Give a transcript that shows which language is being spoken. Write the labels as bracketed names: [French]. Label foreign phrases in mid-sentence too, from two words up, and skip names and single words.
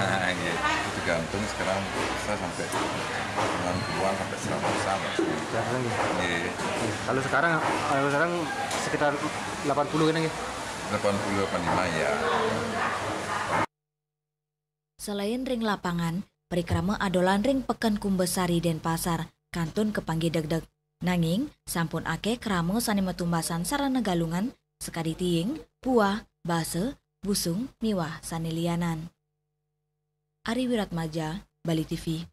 [Indonesian] Iya, itu tergantung sekarang bisa sampai 90-an sampai 100-an. Iya. Kalau sekarang sekitar 80 kan ya? 80-85 ya. [Balinese] Selain ring lapangan, perikrama adolan ring Pekan Kumbesari Denpasar, kantun kepanggi deg-deg. Nanging, sampun ake kramo sani metumbasan sarana galungan, sekadi tiing, puah, base, busung, miwah, sani lianan. Ari Wiratmaja, Bali TV.